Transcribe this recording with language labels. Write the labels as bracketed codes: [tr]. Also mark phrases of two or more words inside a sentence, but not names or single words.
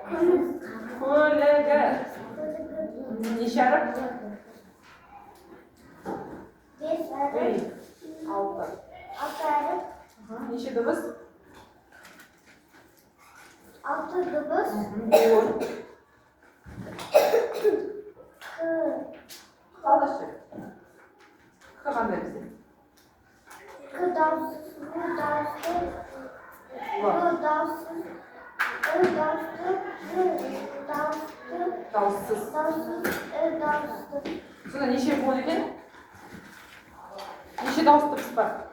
[kk] Көлігі. Неше әріп? Бес әріп. Ей, 6. 6 әріп. Неше дыбыс? 6 дыбыс. 10. К. Қалдашы. К қандай бізде? К дауыссыз. Г дауыссыз. Г дауыссыз. Ы дауысты. Ж дауысты. Дауыссыз. Дауыссыз. Ы дауысты. Сонда неше бол екен? Неше дауыс дыбыс бар?